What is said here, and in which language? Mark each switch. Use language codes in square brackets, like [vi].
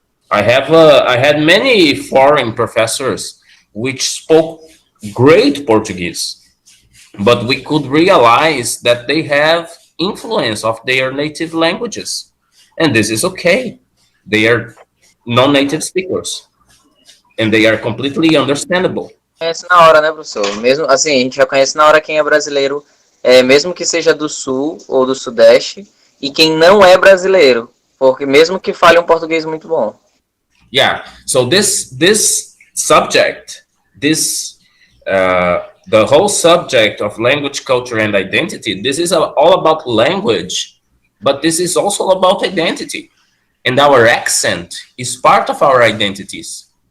[en] I had many foreign professors which spoke great Portuguese, but we could realize that they have influence of their native languages. And this is okay. They are non-native speakers, and they are completely understandable. [pt] Conhece na hora, né, professor? Mesmo assim, a gente já conhece na hora quem é brasileiro, mesmo que seja do sul ou do sudeste, e quem não é brasileiro, porque mesmo que fale um português muito bom. [en] Yeah. So this subject, the whole subject of language, culture, and identity, this is all about language, but this is also about identity. And our accent is part of our identities.